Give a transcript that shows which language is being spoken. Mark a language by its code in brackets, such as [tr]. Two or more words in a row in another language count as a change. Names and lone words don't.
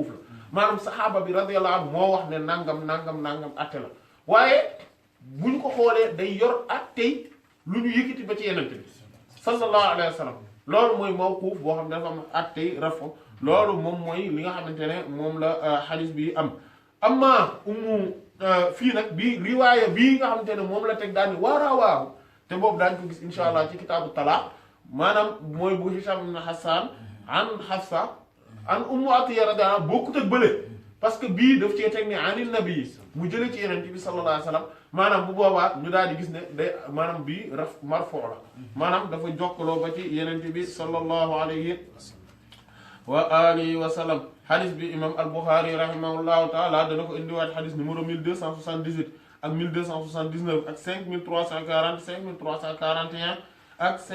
[wo] la maanaam sahaaba bi [ar] رضي الله عنه [wo] moo wax ne nangam atte la waaye bu ñu ko xoolee day yor attey lu ñu yëkkati ba ci yeneen bi [ar] صلى الله عليه وسلم [wo] loolu mooy mawquuf boo xam ne dafa am attey raf loolu moom mooy li nga xamante ne moom la xadis bi am amma fii nag bi riwaaya bii nga xamante ne moom la teg daal ni waaw te boobu daañu ko gis [ar] إن شاء الله [wo] ci [ar] كتاب الطلاق [wo] maanaam mooy bu Hisham ibn Hassan an Hafsa an Ummu Atiyya radiyallahu anha bokkut ak bële [fr] parce que [wo] bii daf cee teg ne [ar] عن النبي [wo] mu jële ci yeneen bi [ar] صلى الله عليه وسلم [wo] maanaam bu boobaa ñu daal di gis ne day maanaam bii marfu la maanaam dafa jokkaloo ba ci yeneen bi [ar] صلى الله عليه وعلى آله وسلم [wo] xadis bi imam al-Bukhari [ar] رحمه الله تعالى [wo] dana ko indiwaat xadis numéro 1278 ak 1279 ak 5340 5341 ak